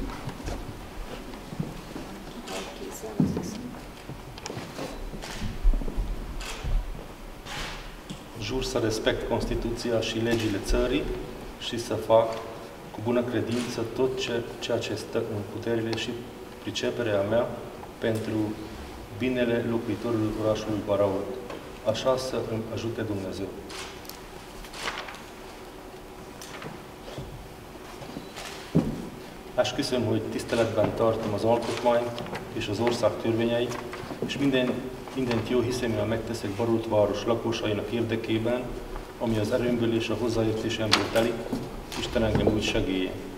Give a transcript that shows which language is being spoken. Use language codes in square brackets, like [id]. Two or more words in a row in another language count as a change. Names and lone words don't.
[ro] Jur să respect Constituția și legile țării și să fac cu bună credință tot ceea ce stă în puterile și priceperea mea pentru binele locuitorilor orașului Baraolt. Așa să îmi ajute Dumnezeu. [hu] Esküszöm, hogy tiszteletben tartom az alkotmányt és az ország törvényeit, és mindent jó hiszeműen megteszek Baraolt város lakosainak érdekében, ami az erőmből és a hozzáértésemből telik, Isten engem úgy segéljen.